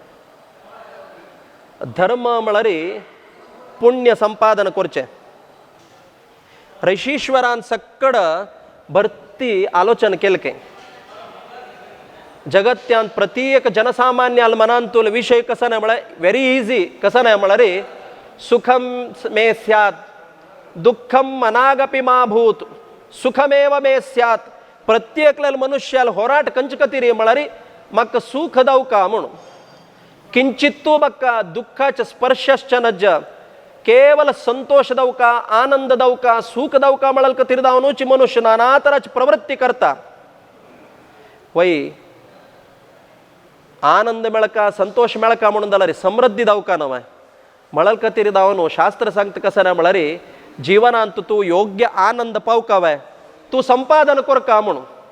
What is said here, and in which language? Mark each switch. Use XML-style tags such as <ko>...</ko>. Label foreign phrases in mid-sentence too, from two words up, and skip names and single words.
<kok>धर्म म्हळ्यार पुण्य संपादन करचें. ऋषीश्वरान सक्कड भरती आलोचन केलकें. जगत्यांत प्रत्येक जनसामान्याल मनांतूल विषय कसं नाही म्हळ्यार</kok> <en>very easy</en> <kok>कसं नाही म्हळ्यार</kok> <sa>सुखम मे स्यात् दुःखम मनागपि मा भूत सुखमेव मे स्यात्.</sa> <kok>प्रत्येकल्या मनुष्याल होराट खंयचे खातीर म्हळ्यार म्हाका सुख दावका म्हणून. किंचित्तू म्हाका दुःखाचे स्पर्शश्च नज. केवल संतोष दावका, आनंद दावका, सुख दावका म्हळ्यार खातीर दावनूच मनुष्य नाना तराची प्रवृत्ती करता. वय आनंद मेळका संतोष मेळका म्हणून जाल्यार समृद्धी दावका न्हय म्हळ्यार खातीर दावन शास्त्र सांगता कसं ना म्हळ्यार जिवनांत तूं योग्य आनंद पावका वय तू संपादन कोर का म्हणून</kok>